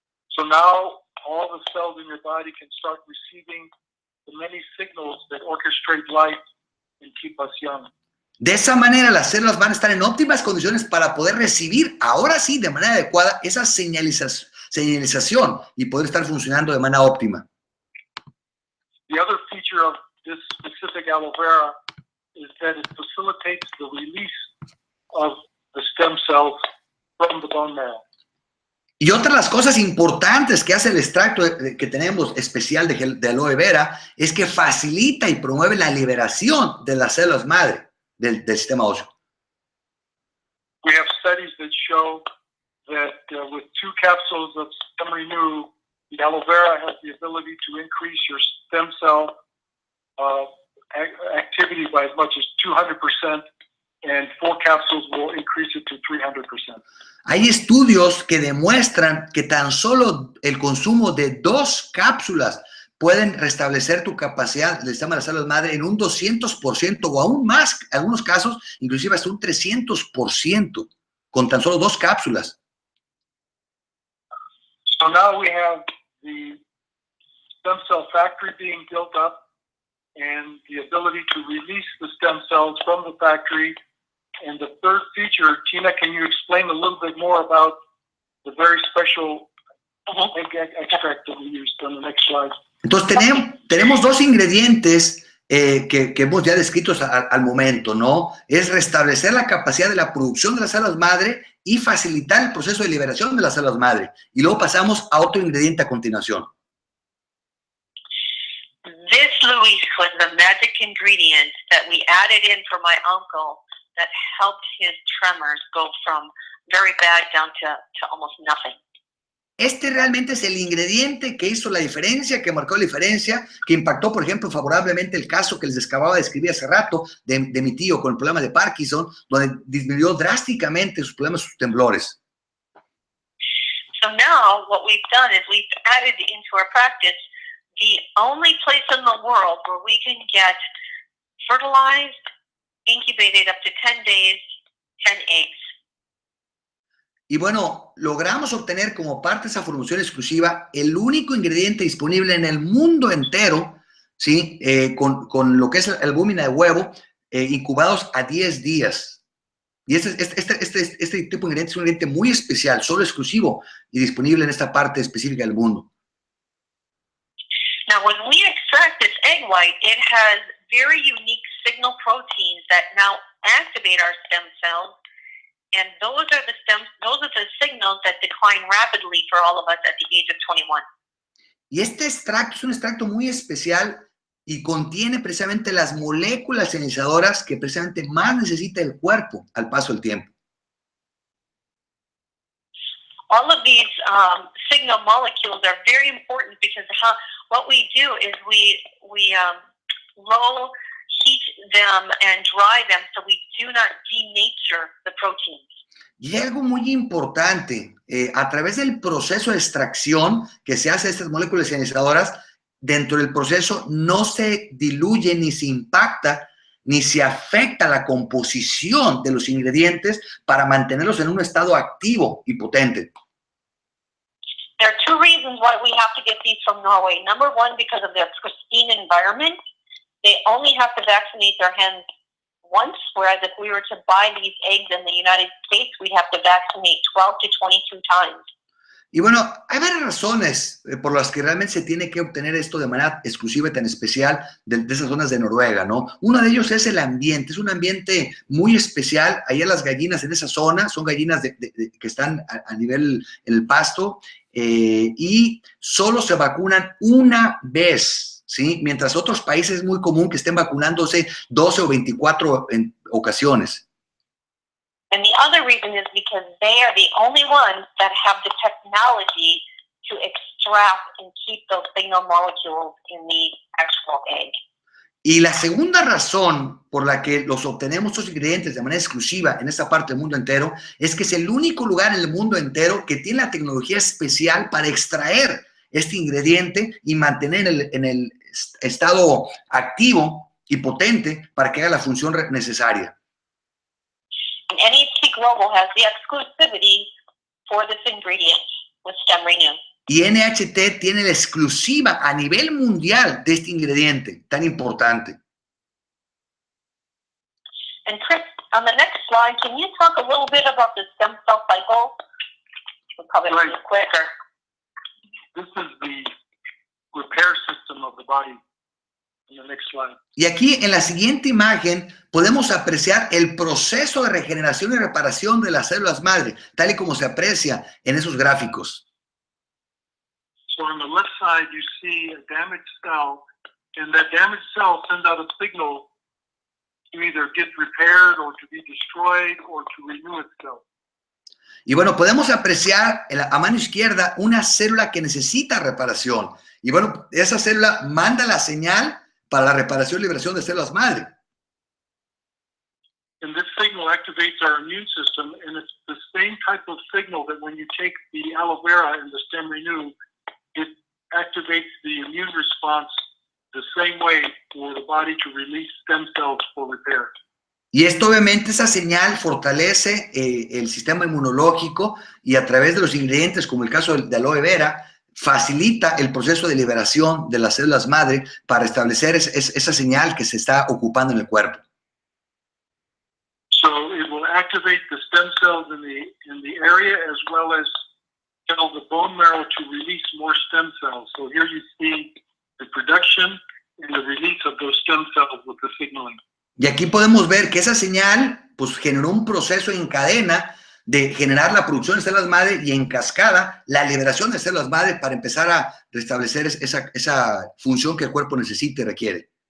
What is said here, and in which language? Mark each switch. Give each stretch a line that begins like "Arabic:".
English: So now all the cells in your body can start receiving the many signals that orchestrate life and keep us young.
Spanish: De esa manera las células van a estar en óptimas condiciones para poder recibir, ahora sí, de manera adecuada, esa señalización y poder estar funcionando de manera óptima.
English: The other feature of this specific aloe vera is that it facilitates the release of the stem cells from the bone marrow.
Spanish: Y otra de las cosas importantes que hace el extracto que tenemos especial de aloe vera es que facilita y promueve la liberación de las células madre del sistema óseo.
English: We have studies that show that with 2 capsules of StemRenu, the aloe vera has the ability to increase your stem cell activity by as much as 200%, and 4 capsules will increase it to 300%.
Spanish: Hay estudios que demuestran que tan solo el consumo de 2 cápsulas pueden restablecer tu capacidad del sistema de las células madre en un 200% o aún más, en algunos casos, inclusive hasta un 300%, con tan solo 2 cápsulas.
English: So now we have the stem cell factory being built up and the ability to release the stem cells from the factory. And the third feature, Tina, can you explain a little bit more about the very special extract that we used on the next slide?
Spanish: Entonces tenemos 2 ingredientes que hemos ya descrito al momento, ¿no? Es restablecer la capacidad de la producción de las células madre y facilitar el proceso de liberación de las células madre. Y luego pasamos a otro ingrediente a continuación.
English: This, Luis, was the magic ingredient that we added in for my uncle that helped his tremors go from very bad down to almost nothing.
Spanish: Este realmente es el ingrediente que hizo la diferencia, que marcó la diferencia, que impactó, por ejemplo, favorablemente el caso que les acababa de describir hace rato de mi tío con el problema de Parkinson, donde disminuyó drásticamente sus problemas, sus temblores.
English: So now what we've done is we've added into our practice the only place in the world where we can get fertilized, incubated up to 10 days, 10 eggs.
Spanish: Y bueno, logramos obtener como parte de esa formulación exclusiva el único ingrediente disponible en el mundo entero, ¿sí? Con lo que es el albúmina de huevo, incubados a 10 días. Y este tipo de ingrediente es un ingrediente muy especial, solo exclusivo y disponible en esta parte específica del mundo.
English: Now, when we extract this egg white, it has very unique signal proteins that now activate our stem cells. And those are the signals that decline rapidly for all of us at the age of 21.
Spanish: Y este extracto es un extracto muy especial y contiene precisamente las moléculas señalizadoras que precisamente más necesita el cuerpo al paso del tiempo.
English: all of these signal molecules are very important because what we do is we low heat them and dry them so we do not denature the proteins.
Spanish: Y algo muy importante, a través del proceso de extracción que se hace de estas moléculas señalizadoras, dentro del proceso no se diluye ni se impacta ni se afecta la composición de los ingredientes para mantenerlos en un estado activo y potente.
English: There are two reasons why we have to get these from Norway. Number one, because of their pristine environment. They only have to vaccinate their hens once, whereas if we were to buy these eggs in the United States, we'd have to vaccinate 12 to 22 times.
Spanish: Y bueno, hay varias razones por las que realmente se tiene que obtener esto de manera exclusiva y tan especial de esas zonas de Noruega, ¿no? Uno de ellos es el ambiente, es un ambiente muy especial. Allá las gallinas en esa zona son gallinas que están a nivel en el pasto y solo se vacunan una vez, ¿sí? Mientras otros países es muy común que estén vacunándose 12 o 24 en ocasiones.
English: And the other reason is because they are the only ones that have the technology to extract and keep those signal molecules in the actual egg.
Spanish: Y la segunda razón por la que los obtenemos estos ingredientes de manera exclusiva en esta parte del mundo entero es que es el único lugar en el mundo entero que tiene la tecnología especial para extraer este ingrediente y mantener en el estado activo y potente para que haga la función necesaria.
English: And NHT Global has the exclusivity for this ingredient with StemRenu.
Spanish: Y NHT tiene la exclusiva a nivel mundial de este ingrediente tan importante.
English: And Chris, on the next slide, can you talk a little bit about the stem cell cycle? We'll probably make it quicker. This is the repair system of the body. In the next slide.
Spanish: Y aquí en la siguiente imagen podemos apreciar el proceso de regeneración y reparación de las células madre, tal y como se aprecia en esos gráficos.
English: So on the left side you see a damaged cell, and that damaged cell sends out a signal to either get repaired or to be destroyed or to renew itself.
Spanish: Y bueno, podemos apreciar a mano izquierda una célula que necesita reparación. Y bueno, esa célula manda la señal para la reparación y liberación de células madre.
English: And this signal activates our immune system, and it's the same type of signal that when you take the aloe vera and the StemRenu, it activates the immune response the same way for the body to release stem cells for repair.
Spanish: Y esto obviamente, esa señal fortalece el sistema inmunológico y a través de los ingredientes, como el caso de aloe vera, facilita el proceso de liberación de las células madre para establecer esa señal que se está ocupando en el cuerpo.
English: So it will activate the stem cells in the area as well as tell the bone marrow to release more stem cells. So here you see the production and the release of those stem cells with the signaling.
Spanish: Y aquí podemos ver que esa señal pues generó un proceso en cadena de generar la producción de células madre y en cascada la liberación de células madre para empezar a restablecer esa función que el cuerpo necesita y requiere.